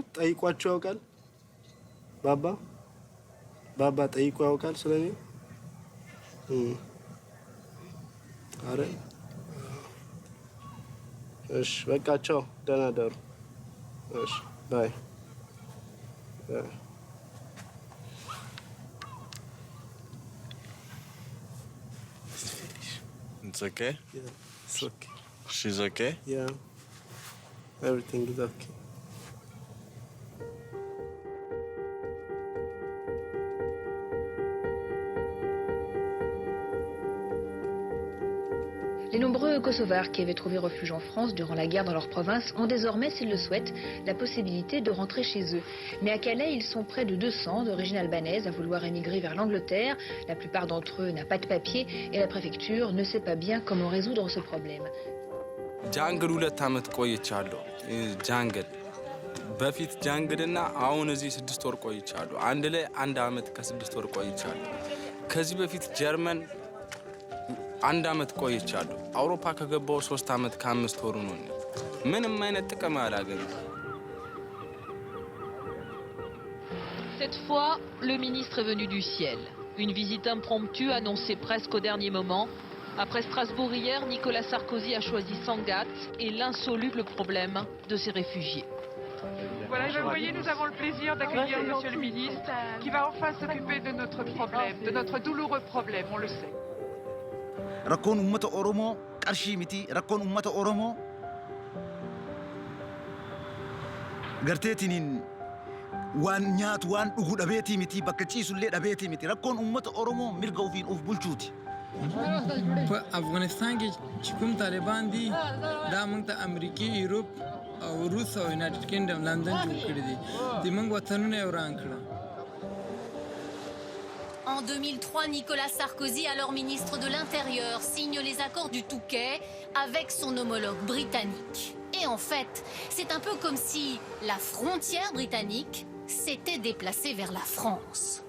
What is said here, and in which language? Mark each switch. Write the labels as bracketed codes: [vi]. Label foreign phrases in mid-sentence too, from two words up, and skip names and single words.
[am] ጠይቋችሁ ያውቃል? ባባ ጠይቆ ያውቃል ስለኔ? አረ እሺ በቃ ቻው፣ ደህና ደሩ። እሺ ባይ። [en] It's okay? Yeah, it's okay. She's okay? Yeah. Everything is okay. [fr] Les nombreux Kosovars qui avaient trouvé refuge en France durant la guerre dans leur province ont désormais, s'ils le souhaitent, la possibilité de rentrer chez eux. Mais à Calais, ils sont près de 200 d'origine albanaise à vouloir émigrer vers l'Angleterre. La plupart d'entre eux n'a pas de papier et la préfecture ne sait pas bien comment résoudre ce problème. [am] ጃንግል 2 ዓመት ቆይቻለሁ። ጃንግል በፊት ጃንግልና አሁን እዚህ 6 ወር ቆይቻለሁ። አንድ ላይ 1 ዓመት ከ6 ወር ቆይቻለሁ። ከዚህ በፊት ጀርመን 1 ዓመት ቆይቻለሁ። አውሮፓ ከገባው 3 ዓመት ከ5 ወር ነው። ምንም አይነት ጥቅም አላገኘም። [fr] Cette fois, le ministre est venu du ciel. Une visite impromptue annoncée presque au dernier moment. Après Strasbourg hier, Nicolas Sarkozy a choisi Sangatte et l'insoluble problème de ces réfugiés. Voilà, vous voyez, nous avons le plaisir d'accueillir Monsieur le ministre qui va enfin s'occuper de notre problème, de notre douloureux problème, on le sait. [om] Rakkoon uummata Oromoo qarshii miti, rakkoon uummata Oromoo garteetiniin waan nyaatu waan dhugu dhabeetii miti, bakka ciisullee dhabeetii miti, rakkoon uummata Oromoo mirga ofiin of bulchuuti. [ps] افغانستان کې چې کوم طالبان دي دا موږ ته امریکای یورپ او روس او یونایټډ کینګډم لندن جوړ کړی دي د موږ وطنونه وران کړل. [fr] En 2003, Nicolas Sarkozy, alors ministre de l'Intérieur, signe les accords du Touquet avec son homologue britannique. Et en fait, c'est un peu comme si la frontière britannique s'était déplacée vers la France.